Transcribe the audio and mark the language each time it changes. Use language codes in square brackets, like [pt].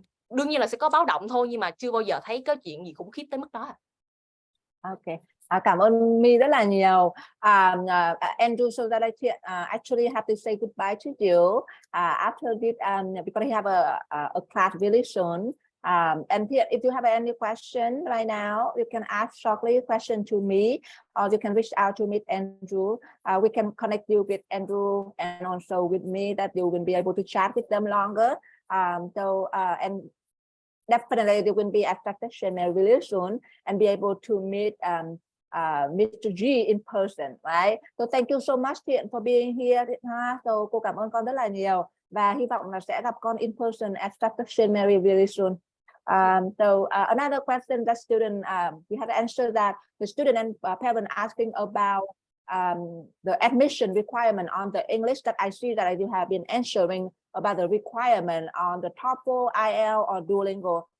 [vi] Đương nhiên là sẽ có báo động thôi, nhưng mà chưa bao giờ thấy có chuyện gì khủng khiếp tới mức đó. Ok. Cảm ơn My rất là nhiều. [en] Andrew, so that I actually have to say goodbye to you after this, because I have a class really soon. And here, if you have any question right now, you can ask shortly question to me, or you can reach out to meet Andrew. We can connect you with Andrew and also with me, that you will be able to chat with them longer. And definitely they will be at Shattuck-St really soon and be able to meet Mr. G in person, right? So thank you so much Thiện for being here. [vi] So cô cảm ơn con rất là nhiều và hy vọng là sẽ gặp con [en] in person at Shattuck-St Mary really soon. Another question that student we had to answer that the student and parent asking about the admission requirement on the English, that I see that you have been answering about the requirement on the TOEFL, IELTS, or Duolingo.